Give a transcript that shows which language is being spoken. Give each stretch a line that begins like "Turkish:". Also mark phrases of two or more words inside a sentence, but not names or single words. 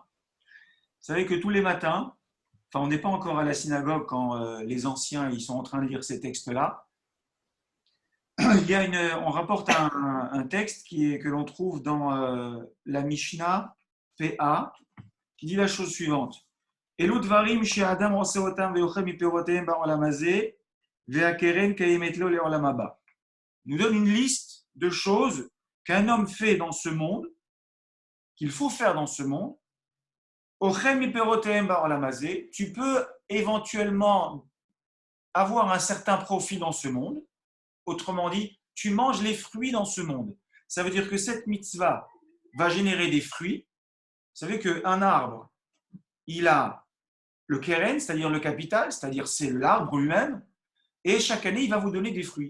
French: Vous savez que tous les matins, enfin on n'est pas encore à la synagogue quand les anciens ils sont en train de lire ces textes-là. On rapporte un texte que l'on trouve dans la Mishnah PA qui dit la chose suivante.
Hebrew: אלו דברים שאדם עושה אותם ואוכל מפירותיהם בעולם הזה והקרן קיימת לו לעולם הבא.
French: Nous donne une liste de choses qu'un homme fait dans ce monde, qu'il faut faire dans ce monde.
Hebrew: אוכל מפירותיהם בעולם הזה,
French: tu peux éventuellement avoir un certain profit dans ce monde. Autrement dit, tu manges les fruits dans ce monde. Ça veut dire que cette mitzvah va générer des fruits. Vous savez qu'un arbre, il a le keren, c'est-à-dire le capital, c'est-à-dire c'est l'arbre lui-même, et chaque année, il va vous donner des fruits.